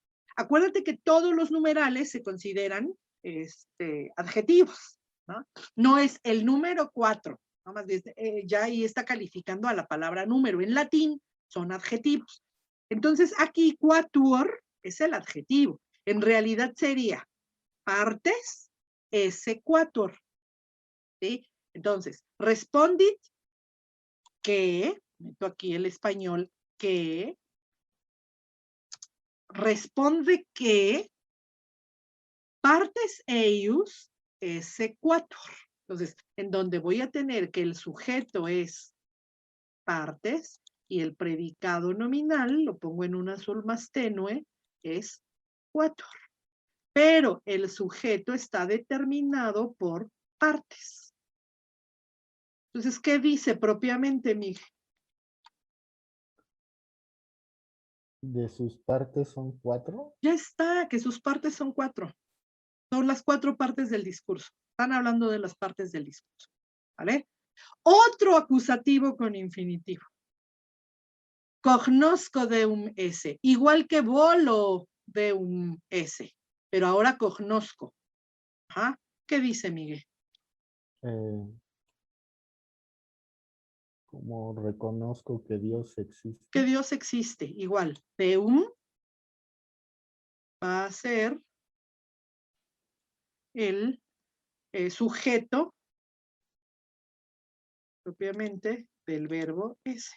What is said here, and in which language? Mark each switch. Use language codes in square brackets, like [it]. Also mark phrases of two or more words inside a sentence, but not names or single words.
[es] Acuérdate que todos los numerales se consideran adjetivos, ¿no? No es el número 4, ¿no? Más bien, ya ahí está calificando a la palabra número. En latín son adjetivos. Entonces aquí quatuor es el adjetivo. En realidad sería [la] partes esse quatuor, [es] ¿sí? Entonces, respondit que, meto aquí el español, que, responde que [la] partes eius esse quatuor. [es] Entonces, en donde voy a tener que el sujeto es partes y el predicado nominal, lo pongo en un azul más tenue, es quatuor. Pero el sujeto está determinado por partes. Entonces, ¿qué dice propiamente, Miguel? ¿De sus partes son 4? Ya está, que sus partes son 4. Son las 4 partes del discurso. Están hablando de las partes del discurso. ¿Vale? Otro acusativo con infinitivo. [la] Cognosco deum esse. [es] Igual que [la] volo deum esse. [es] Pero ahora cognosco. ¿Ah? ¿Qué dice Miguel? Como reconozco que Dios existe. Que Dios existe. Igual. Deum va a ser el sujeto propiamente del verbo esse.